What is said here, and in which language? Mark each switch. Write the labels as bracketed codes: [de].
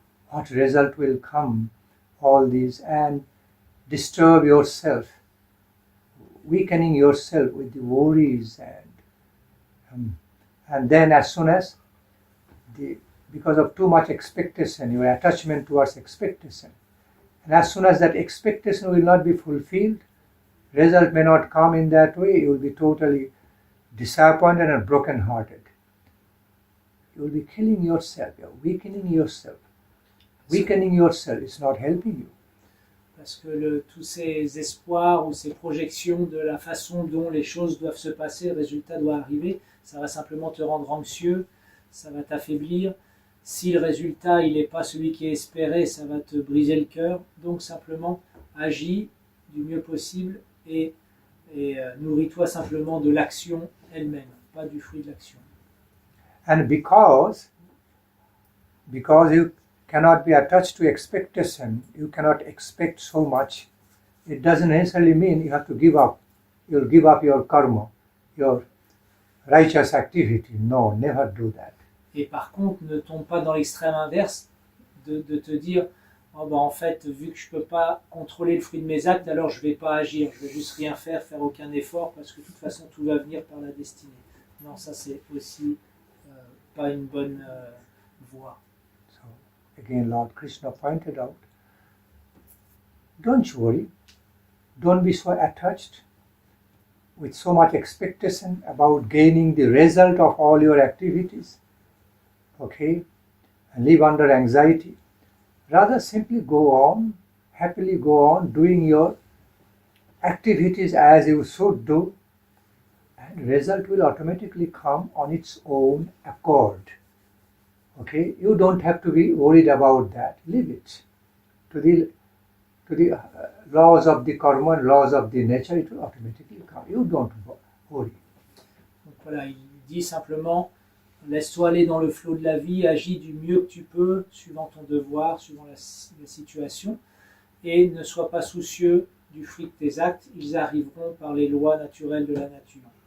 [en] What result will come? All these, and disturb yourself, weakening yourself with the worries, and then as soon as because of too much expectation, your attachment towards expectation, and as soon as that expectation will not be fulfilled, result may not come in that way, you will be totally disappointed and broken-hearted. You will be killing yourself, you are weakening yourself. Weakening yourself is not helping you. [fr] Parce que tous ces espoirs ou ces projections de la façon dont les choses doivent se passer, le résultat doit arriver, ça va simplement te rendre anxieux, ça va t'affaiblir. Si le résultat il n'est pas celui qui est espéré, ça va te briser le cœur. Donc simplement agis du mieux possible et nourris-toi simplement de l'action elle-même, pas du fruit de l'action. [en] And because you cannot be attached to expectation, you cannot expect so much, it doesn't necessarily mean you have to give up. You'll give up your karma, your righteous activity. No, never do that. [fr] Et par contre, ne tombe pas dans l'extrême inverse de te dire oh ben en fait, vu que je ne peux pas contrôler le fruit de mes actes, alors je ne vais pas agir, je ne vais juste rien faire aucun effort, parce que de toute façon, tout va venir par la destinée. Non, ça c'est aussi pas une bonne voie. [en] Again, Lord Krishna pointed out, don't worry, don't be so attached with so much expectation about gaining the result of all your activities, okay, and live under anxiety. Rather simply go on, happily go on doing your activities as you should do, and result will automatically come on its own accord. Okay, you don't have to be worried about that. Leave it to the to the laws of the karma and laws of the nature, it will automatically come. You don't worry. [fr] Donc voilà, il dit simplement, laisse-toi aller dans le flot de la vie, agis du mieux que tu peux, suivant ton devoir, suivant la situation, et ne sois pas soucieux du fruit de tes actes, ils arriveront par les lois naturelles de la nature.